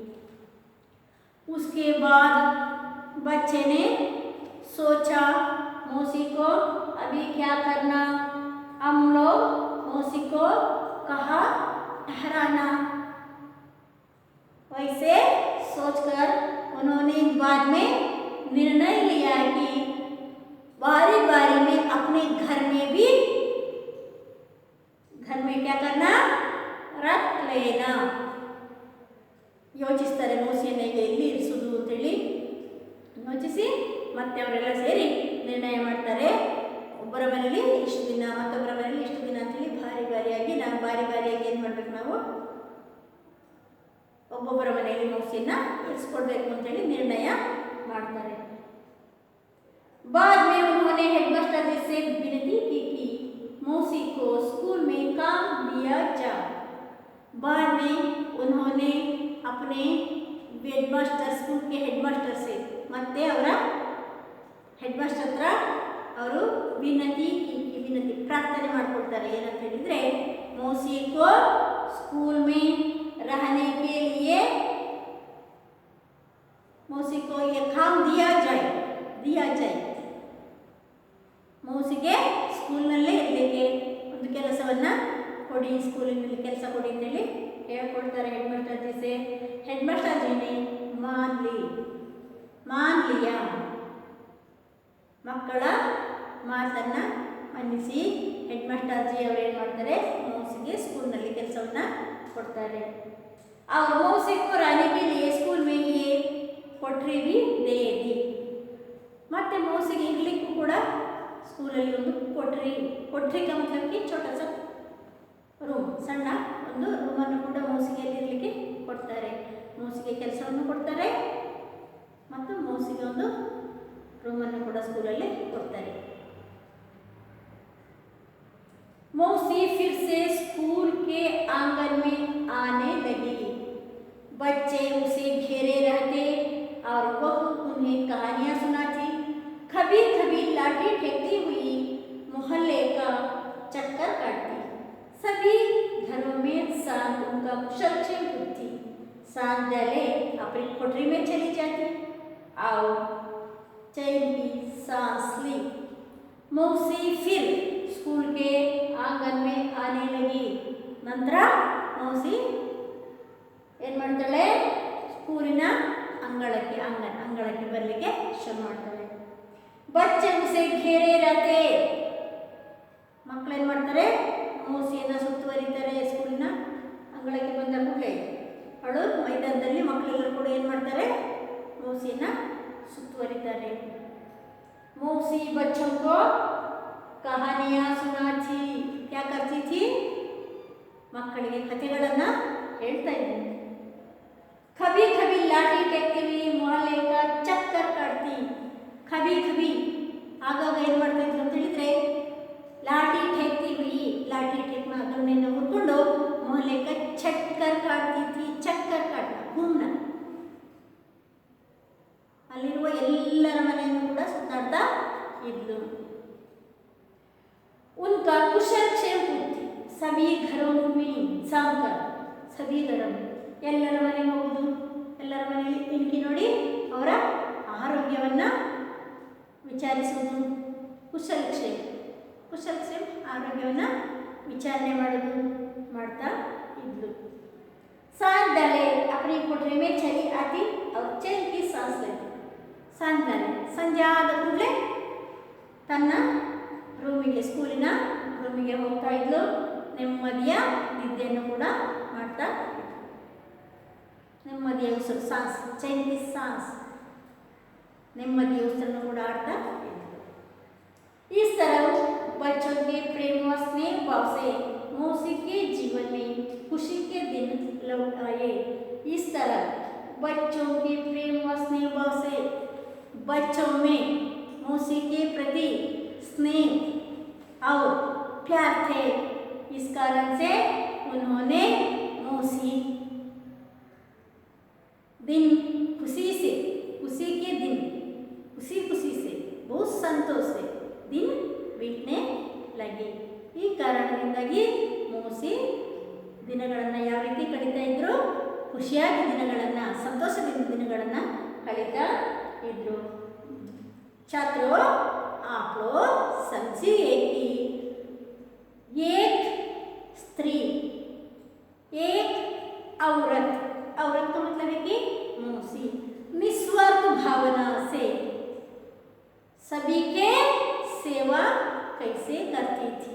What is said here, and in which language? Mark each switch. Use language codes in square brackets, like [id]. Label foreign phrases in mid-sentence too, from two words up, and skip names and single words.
[hi] उसके बाद बच्चे ने सोचा मौसी को अभी क्या करना, हम लोग मौसी को कहाँ ठहराना। वैसे सोचकर उन्होंने बाद में निर्णय लिया कि बारी बारी में अपने घर में क्या करना, रख लेना। [kn] ಯೋಚಿಸ್ತಾರೆ ಮೌಸಿಯನ್ನು ಈಗ ಎಲ್ಲಿ ಇರಿಸುವುದು ಅಂತೇಳಿ ಯೋಚಿಸಿ ಮತ್ತೆ ಅವರೆಲ್ಲ ಸೇರಿ ನಿರ್ಣಯ ಮಾಡ್ತಾರೆ, ಒಬ್ಬರ ಮನೇಲಿ ಇಷ್ಟು ದಿನ, ಮತ್ತೊಬ್ಬರ ಮನೇಲಿ ಇಷ್ಟು ದಿನ ಅಂತೇಳಿ ಬಾರಿ ಬಾರಿಯಾಗಿ ಏನು ಮಾಡ್ಬೇಕು, ನಾವು ಒಬ್ಬೊಬ್ಬರ ಮನೆಯಲ್ಲಿ ಮೌಸಿಯನ್ನು ಇರಿಸ್ಕೊಡ್ಬೇಕು ಅಂತೇಳಿ ನಿರ್ಣಯ ಮಾಡ್ತಾರೆ। [hi] बाद में उन्होंने हेडमास्टर जी से विनती की कि मौसी को स्कूल में काम दिया जाए। बाद में उन्होंने अपने हेडमास्टर, स्कूल के हेडमास्टर से [kn] ಮತ್ತೆ ಅವರ ಹೆಡ್ಮಾಸ್ಟರ್ ಹತ್ರ ಅವರು ವಿನತಿ ಪ್ರಾರ್ಥನೆ ಮಾಡ್ಕೊಳ್ತಾರೆ। ಏನಂತ ಹೇಳಿದ್ರೆ, [hi] मौसी को स्कूल में रहने के लिए मौसी को ये काम दिया जाए। [kn] ಮೌಸಿಗೆ ಸ್ಕೂಲ್ನಲ್ಲೇ ಇರಲಿಕ್ಕೆ ಒಂದು ಕೆಲಸವನ್ನು ಕೊಡಿ, ಸ್ಕೂಲಿನಲ್ಲಿ ಕೆಲಸ ಕೊಡಿ ಅಂತೇಳಿ ಹೇಳ್ಕೊಳ್ತಾರೆ [hi] हेडमास्टर जी से। हेडमास्टर जी ने मान लिया, [kn] ಮಕ್ಕಳ ಮಾತನ್ನು ಮನ್ನಿಸಿ [hi] हेडमास्टर जी [kn] ಅವರು ಏನು ಮಾಡ್ತಾರೆ, ಮೌಸಿಗೆ ಸ್ಕೂಲ್ನಲ್ಲಿ ಕೆಲಸವನ್ನು ಕೊಡ್ತಾರೆ। [hi] और मौसी को रहने के लिए स्कूल में ये कोठरी भी दे दी। [kn] ಮತ್ತೆ ಮೌಸಿಗೆ ಇರಲಿಕ್ಕೂ ಕೂಡ ಸ್ಕೂಲಲ್ಲಿ ಒಂದು [hi] कोठरी का मतलब कि छोटा सा [kn] ರೂಮ್, ಸಣ್ಣ ಒಂದು ರೂಮನ್ನು ಕೂಡ ಮೌಸಿಗೆ ಇರಲಿಕ್ಕೆ ಕೊಡ್ತಾರೆ। ಮೌಸಿಗೆ ಕೆಲಸವನ್ನು ಕೊಡ್ತಾರೆ ಮತ್ತು ಮೌಸಿಗೆ ಒಂದು ರೂಮನ್ನು ಕೂಡ ಸ್ಕೂಲಲ್ಲಿ ಕೊಡ್ತಾರೆ। [hi] मौसी फिर से स्कूल के आंगन में आने लगी। बच्चे उसे घेरे रहते और वह उन्हें कहानियां सुनाती। कभी कभी लाठी फेंकती हुई मोहल्ले का चक्कर काटती। सभी घरों में शांत उनका कुशल क्षेम पूछती। शांत डाले अपनी कोठरी में चली जाती और चैन की सांस ली। मौसी फिर स्कूल के आंगन में आने लगी। [kn] ನಂತರ ಮೌಸಿ ಏನು ಮಾಡ್ತಾಳೆ, ಸ್ಕೂಲಿನ ಅಂಗಳಕ್ಕೆ ಬರಲಿಕ್ಕೆ ಶುರು ಮಾಡ್ತಾಳೆ। [hi] बच्चे उसे घेरे रहते, [kn] ಮಕ್ಕಳು ಏನು ಮಾಡ್ತಾರೆ, ಮೌಸಿಯನ್ನು ಸುತ್ತುವರಿತಾರೆ। ಸ್ಕೂಲಿನ ಅಂಗಳಕ್ಕೆ ಬಂದ ಕೂಡಲೇ ಅವಳು ಮೈದಾನದಲ್ಲಿ ಮಕ್ಕಳೆಲ್ಲರೂ ಕೂಡ ಏನು ಮಾಡ್ತಾರೆ, ಮೌಸಿಯನ್ನು ಸುತ್ತುವರಿತಾರೆ। [hi] मौसी बच्चों को कहानियां सुनाती। क्या करती थी? [kn] ಮಕ್ಕಳಿಗೆ ಕಥೆಗಳನ್ನು ಹೇಳ್ತಾ ಇದ್ದರು। [hi] कभी कभी लाठी टेकती हुई मोहल्ले का चक्कर काटती। कभी कभी [kn] ಆಗಾಗ ಏನು ಮಾಡ್ತಾ ಇದ್ರು ಅಂತ ಹೇಳಿದ್ರೆ [hi] लाठी टेकती हुई, लाठी टेकना [kn] ಅದನ್ನೆಲ್ಲ ಹುಡ್ಕೊಂಡು [hi] मोहल्ले का चक्कर काटती थी। चक्कर काटना घूमना, [kn] ಅಲ್ಲಿರುವ ಎಲ್ಲರ ಮನೆಯನ್ನು ಕೂಡ ಸುತ್ತಾಡ್ತಾ ಇದ್ಲು। [hi] उनका कुशल क्षेम पूछती। सभी घरों में जाकर, सभी घरों में [kn] ಎಲ್ಲರ ಮನೆಗೆ ಹೋಗುದು, ಎಲ್ಲರ ಮನೆಯಲ್ಲಿ ಇಣುಕಿ ನೋಡಿ ಅವರ ಆರೋಗ್ಯವನ್ನು ವಿಚಾರಿಸುವುದು। ಕುಶಲಕ್ಷೇಮ, ಕುಶಲಕ್ಷೇಮ ಆರೋಗ್ಯವನ್ನು ವಿಚಾರಣೆ ಮಾಡೋದು ಮಾಡ್ತಾ ಇದ್ಲು। [hi] सांझ डाले अपनी कोठरी में चली आती और चैन की सांस लेती। सांझ डाले [kn] ಸಂಜೆ ಆದ ಕೂಡಲೇ ತನ್ನ ರೂಮಿಗೆ, ಸ್ಕೂಲಿನ ರೂಮಿಗೆ ಹೋಗ್ತಾ ಇದ್ಲು। ನೆಮ್ಮದಿಯ ನಿದ್ದೆಯನ್ನು ಕೂಡ ಮಾಡ್ತಾ ಇದ್ಲು। ನೆಮ್ಮದಿಯ ಉಸಿರು, [hi] सांस, चैन की सांस, [kn] ನೆಮ್ಮದಿಯ ಉಸಿರನ್ನು ಕೂಡ ಆಡ್ತಾ ಇದ್ಲು। [hi] इस तरह बच्चों के प्रेम व स्नेह भाव से मौसी के जीवन में खुशी के दिन लौट आए। इस तरह बच्चों के प्रेम व स्नेह भाव से बच्चों में मौसी के प्रति स्नेह और प्यार थे। इस कारण से उन्होंने मौसी दिन खुशी से, खुशी के दिन, खुशी खुशी से, बहुत संतोष से दिन बीतने लगे। [kn] ಈ ಕಾರಣದಿಂದಾಗಿ ಮೌಸಿ ದಿನಗಳನ್ನು ಯಾವ ರೀತಿ ಕಳೀತಾ ಇದ್ರು? ಖುಷಿಯಾಗಿ ದಿನಗಳನ್ನು, ಸಂತೋಷದಿಂದ ದಿನಗಳನ್ನು ಕಳೀತಾ ಇದ್ರು। [hi] छात्रों, आप लोग समझिए कि एक स्त्री, एक औरत, औरत का मतलब है कि मौसी निस्वार्थ भावना से सभी के सेवा कैसे करती थी।